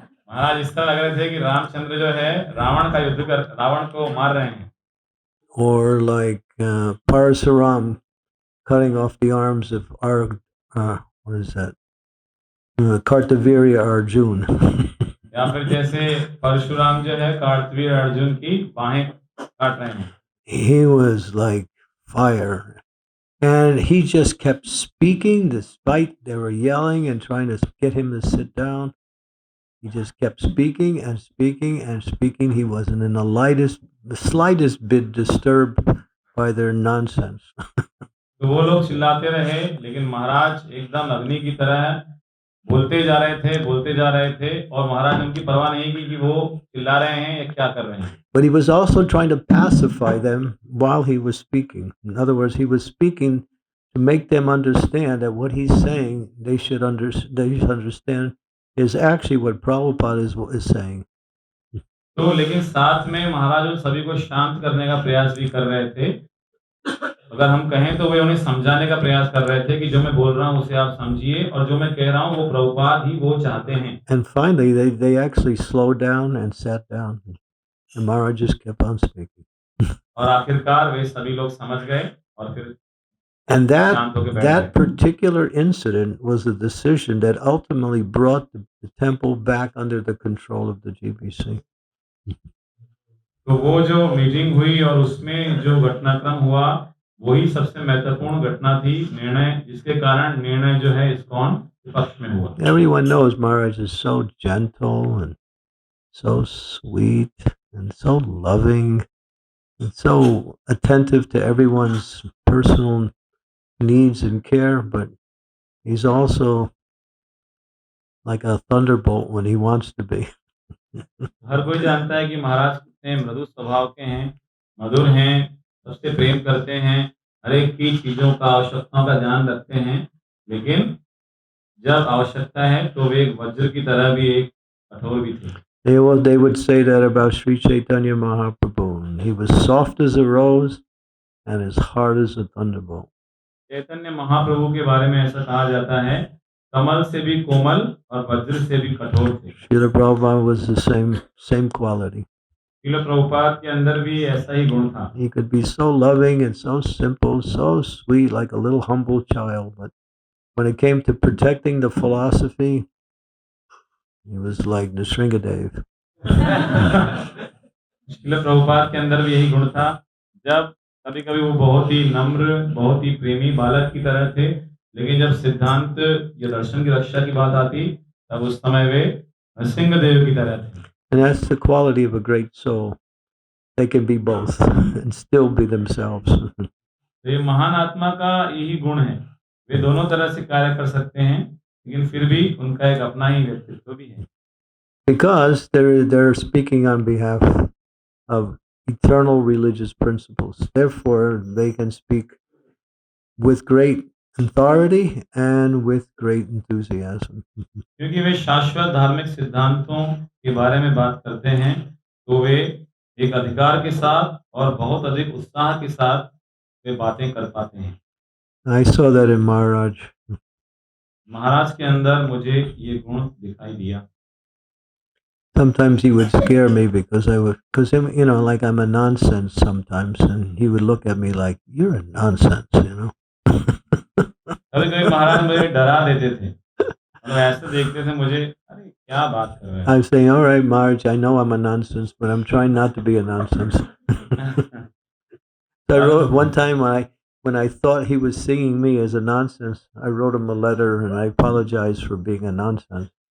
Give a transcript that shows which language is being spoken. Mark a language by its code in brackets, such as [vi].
[hi] महाराज इस तरह लग रहे थे कि रामचंद्र जो है रावण का युद्ध कर रावण को मार रहे हैं। [en] Or like Parasuram cutting off the arms of what is that? Kartavirya Arjun. [hi] या फिर जैसे परशुराम जो है कार्तवीर अर्जुन की बाहें काट रहे हैं। [en] He was like fire. And he just kept speaking despite they were yelling and trying to get him to sit down. He just kept speaking and speaking and speaking. He wasn't in the slightest bit disturbed by their nonsense. [hi] तो वो लोग चिल्लाते रहे, लेकिन महाराज एकदम अग्नि की तरह बोलते जा रहे थे, बोलते जा रहे थे, और महाराज ने उनकी परवाह नहीं की कि वो चिल्ला रहे हैं या क्या कर रहे हैं। [en] But he was also trying to pacify them while he was speaking. In other words, he was speaking to make them understand that what he's saying, they should understand is actually what Prabhupada is saying. [hi] तो लेकिन साथ में महाराज उन सभी को शांत करने का प्रयास भी कर रहे थे। अगर हम कहें तो वे उन्हें समझाने का प्रयास कर रहे थे कि जो मैं बोल रहा हूँ उसे आप समझिए, और जो मैं कह रहा हूँ वो प्रभुपाद ही वो चाहते हैं। [en] And finally, they actually slowed down and sat down. And Maharaj just kept on speaking. [hi] और आखिरकार वे सभी लोग समझ गए और फिर [en] And [hi] शांत होकर बैठ [en] that [hi] गए। [en] particular incident was a decision that ultimately brought the temple back under the control of the GBC. [hi] तो वो जो मीटिंग हुई और उसमें जो घटनाक्रम हुआ, वही सबसे महत्वपूर्ण घटना थी, निर्णय, जिसके कारण निर्णय जो है इस्कॉन के पक्ष में हुआ। [en] Everyone knows Maharaj is so gentle and so sweet and so loving and so attentive to everyone's personal needs and care, but he's also like a thunderbolt when he wants to be. [hi] हर कोई जानता है कि महाराज कितने मृदु स्वभाव के हैं, मधुर हैं, सबसे प्रेम करते हैं, हर एक की चीजों का, आवश्यकताओं का ध्यान रखते हैं, लेकिन जब आवश्यकता है तो वे एक वज्र की तरह भी एक कठोर भी थे। [en] They would say that about Sri Chaitanya Mahaprabhu. He was soft as a rose and as hard as a thunderbolt. [hi] Chaitanya Mahaprabhu के बारे में ऐसा कहा जाता है, कमल से भी कोमल और वज्र से भी कठोर थे। [en] Srila Prabhupada was the same quality. [hi] Srila Prabhupada के अंदर भी ऐसा ही गुण था। [en] He could be so loving and so simple, so sweet, like a little humble child. But when it came to protecting the philosophy, he was like Nrsingadev. [hi] Srila Prabhupada के अंदर भी यही गुण था। जब कभी कभी वो बहुत ही नम्र, बहुत ही प्रेमी बालक की तरह थे, लेकिन जब सिद्धांत या दर्शन की रक्षा की बात आती, तब उस समय वे नरसिंहदेव की तरह थे। [en] And that's the quality of a great soul. They can be both and still be themselves. [hi] ये महान आत्मा का यही गुण है, वे दोनों तरह से कार्य कर सकते हैं, लेकिन फिर भी उनका एक अपना ही व्यक्तित्व भी है। [en] Because they're speaking on behalf of eternal religious principles. Therefore, they can speak with great authority and with great enthusiasm. [hi] क्योंकि वे शाश्वत धार्मिक सिद्धांतों के बारे में बात करते हैं, तो वे एक अधिकार के साथ और बहुत अधिक उत्साह के साथ वे बातें कर पाते हैं। [en] I saw that in Maharaj. [hi] महाराज के अंदर मुझे ये गुण दिखाई दिया। [en] Sometimes he would scare me because like I'm a nonsense sometimes, and he would look at me like, "You're a nonsense." [hi] कभी कभी महाराज मुझे डरा देते थे और ऐसे देखते थे मुझे, अरे क्या बात कर रहे हैं। [en] I'm saying, "All right, Maharaj, I know I'm a nonsense, but I'm trying not to be a nonsense." So I wrote one time when I thought he was seeing me as a nonsense, I wrote him a letter and I apologized for being a nonsense.